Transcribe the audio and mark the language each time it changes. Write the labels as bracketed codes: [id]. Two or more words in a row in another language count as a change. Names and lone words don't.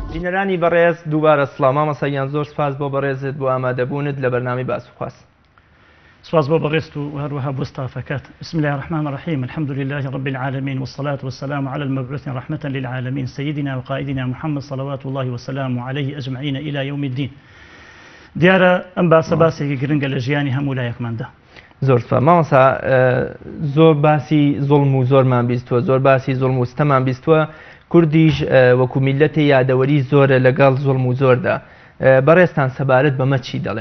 [ckb] بینەرانی بەڕێز دووبارە سڵام مامەسەیان زۆر سپاس بۆ بەڕێزت بۆ ئامادەبوونت لە بەرنامی باسوخواست. سواز بۆ بەڕێست و هەروەها بۆ ستافەکەت. [ar] بسم الله الرحمن الرحيم الحمد لله رب العالمين والصلاة والسلام على المبعوث رحمة للعالمين سيدنا وقائدنا محمد صلوات الله وسلامه عليه أجمعين إلى يوم الدين. [ckb] دیارە ئەم باسە باسێکی گرنگە لە ژیانی هەموو لایەکماندا. زۆر سپاس مامەسا، زۆر باسی زوڵم و زۆرمان بیستووە، زۆر باسی زوڵم و ستەمان بیستووە. کوردیش وەکو میلەتی یادەوەری زۆرە لەگەڵ زوڵم و زۆردا. بەڕێستان سەبارەت بەمە چی دەڵێن؟